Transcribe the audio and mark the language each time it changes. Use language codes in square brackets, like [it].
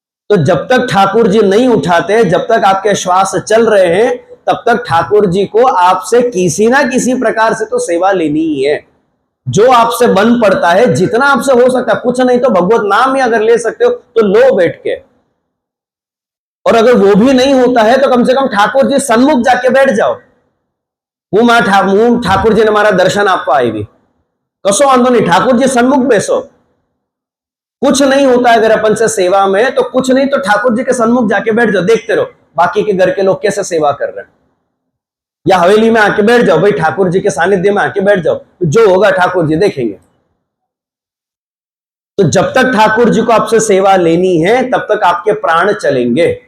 [hi] तो जब तक ठाकुर जी नहीं उठाते, जब तक आपके श्वास चल रहे हैं, तब तक ठाकुर जी को आपसे किसी ना किसी प्रकार से तो सेवा लेनी ही है। जो आपसे बन पड़ता है, जितना आपसे हो सकता है, कुछ नहीं तो भगवत नाम ही अगर ले सकते हो तो लो बैठ के। और अगर वो भी नहीं होता है तो कम से कम ठाकुर जी सन्मुख जाके बैठ जाओ। [gu] હું ઠાકોરજીને મારા દર્શન આપવા આવી, કશો વાંધો नहीं, ठाकुर जी सन्मुख बेसो। [hi] कुछ नहीं होता है अगर अपन से सेवा में, तो कुछ नहीं तो ठाकुर जी के सन्मुख जाके बैठ जाओ, देखते रहो बाकी के घर के लोग कैसे सेवा कर रहे हैं। या हवेली में आके बैठ जाओ भाई, ठाकुर जी के सानिध्य में आके बैठ जाओ, जो होगा ठाकुर जी देखेंगे। तो जब तक ठाकुर जी को आपसे सेवा लेनी है तब तक आपके प्राण चलेंगे।